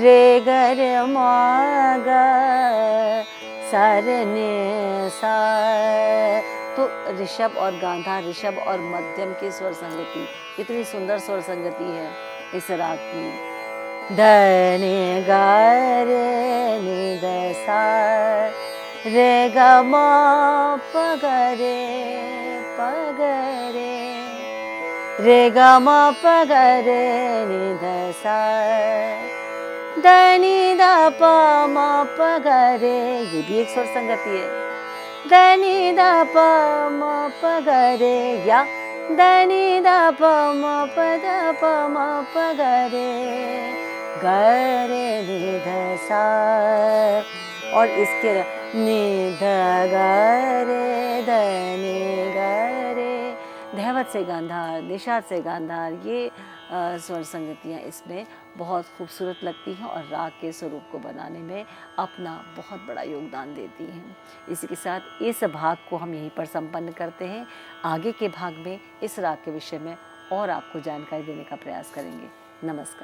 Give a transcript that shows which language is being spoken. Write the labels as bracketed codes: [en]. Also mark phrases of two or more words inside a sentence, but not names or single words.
[hi] रे ग रे मा गा सा रे ने सा, तो ऋषभ और गांधार, ऋषभ और मध्यम की स्वर संगति, इतनी सुंदर स्वर संगति है इस राग की। ध ने गा रे ने द सा, रे ग मा प ग रे, रे ग मा प ग रे नि ध सा, द नि द प म प ग रे, ये भी एक स्वर संगति है। द नि द प म प ग रे, या द नि द प म प द प म प ग रे, ग रे नि ध सा, और इसके नि ध ग रे ध नि ग रे, धैवत से गांधार, निषाद से गांधार, ये स्वर संगतियाँ इसमें बहुत खूबसूरत लगती हैं और राग के स्वरूप को बनाने में अपना बहुत बड़ा योगदान देती हैं। इसी के साथ इस भाग को हम यहीं पर संपन्न करते हैं। आगे के भाग में इस राग के विषय में और आपको जानकारी देने का प्रयास करेंगे।